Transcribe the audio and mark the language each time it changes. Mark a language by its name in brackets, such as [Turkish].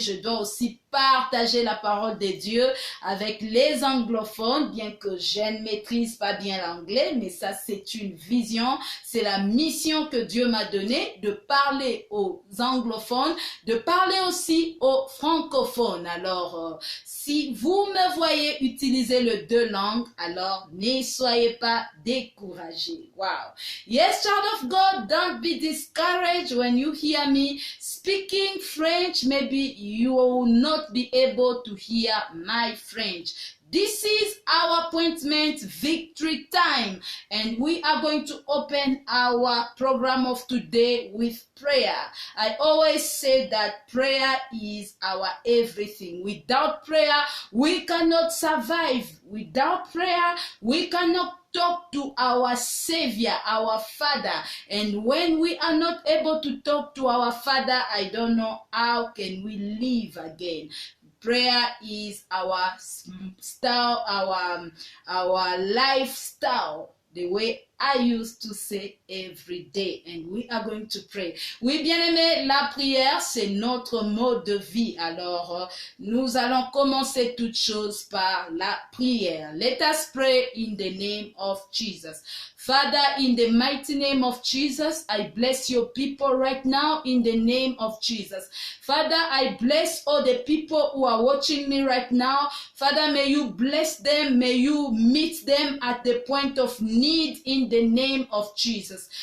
[French] Je dois aussi partager la parole de Dieu avec les anglophones, bien que je ne maîtrise pas bien l'anglais, mais ça c'est une vision, c'est la mission que Dieu m'a donnée de parler aux anglophones, de parler aussi aux francophones. Alors, si vous me voyez utiliser les deux langues, alors ne soyez pas découragés. [English] Wow. Yes, child of God, don't be discouraged when you hear me speaking French. Maybe you will not be able to hear my French. This is our appointment victory time, and we are going to open our program of today with prayer. I always say that prayer is our everything. Without prayer, we cannot survive. Without prayer, we cannot talk to our Savior, our Father. And when we are not able to talk to our Father, I don't know how can we live again. Prayer is our style, our lifestyle, the way I used to say every day, and we are going to pray. [French] Oui, bien-aimés, la prière, c'est notre mode de vie. Alors, nous allons commencer toute chose par la prière. [English] Let us pray in the name of Jesus. Father, in the mighty name of Jesus, I bless your people right now in the name of Jesus. Father, I bless all the people who are watching me right now. Father, may you bless them. May you meet them at the point of need in the name of Jesus.